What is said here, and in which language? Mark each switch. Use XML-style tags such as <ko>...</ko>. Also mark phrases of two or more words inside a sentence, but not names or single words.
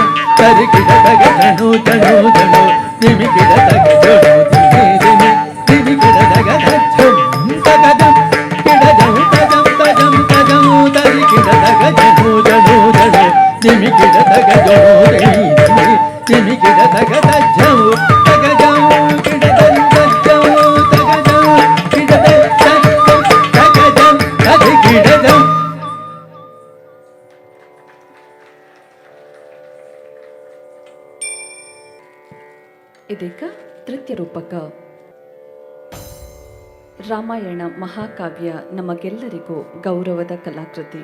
<kn>ತರಿಗಿಡತಗ ಜನು ಜನು ಜನು ನಿಮಿಗಿಡತಗ ಜನು ದಿಮಿ ದಿಮಿ ದಿಮಿಗಿಡತಗ ತಜಂ ತಗಜಂ ಗಿಡಜಂ ತಜಂ ತಜಂ ತಜಂ ತರಿಗಿಡತಗ ಜನು ಜನು ಜನು ನಿಮಿಗಿಡತಗ ಜನು ದಿಮಿ ದಿಮಿ ದಿಮಿಗಿಡತಗ ತಜಂ ತಗಜಂ ಗಿಡಜಂ ತಜಂ ತಗಜಂ ಗಿಡಜಂ ತಜಂ ತಗಜಂ ತದಿಗಿಡಜಂ. ಇದೀಗ ತೃತೀಯ ರೂಪಕ ರಾಮಾಯಣ ಮಹಾಕಾವ್ಯ ನಮಗೆಲ್ಲರಿಗೂ ಗೌರವದ ಕಲಾಕೃತಿ.</kn>